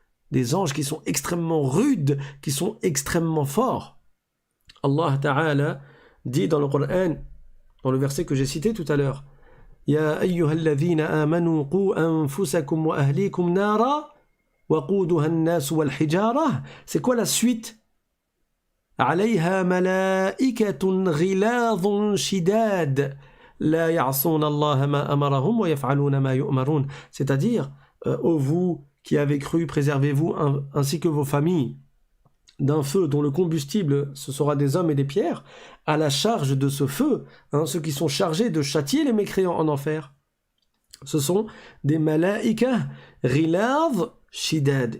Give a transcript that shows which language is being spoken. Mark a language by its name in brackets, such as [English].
[French] Des anges qui sont extrêmement rudes, qui sont extrêmement forts. Allah Ta'ala dit dans le Coran, dans le verset que j'ai cité tout à l'heure, [Arabic] يا أيها الذين آمنوا قوا أنفسكم وأهليكم نارا وقودها [French] الناس والحجارة. C'est quoi la suite? [Arabic] عليها ملائكة غلاظ شداد لا يعصون الله ما أمرهم ويفعلون ما يؤمرون. [French] C'est-à-dire, ô vous qui avez cru, préservez-vous ainsi que vos familles d'un feu dont le combustible, ce sera des hommes et des pierres, à la charge de ce feu, ceux qui sont chargés de châtier les mécréants en enfer. Ce sont des [Arabic] malaïka ghilaz shidad.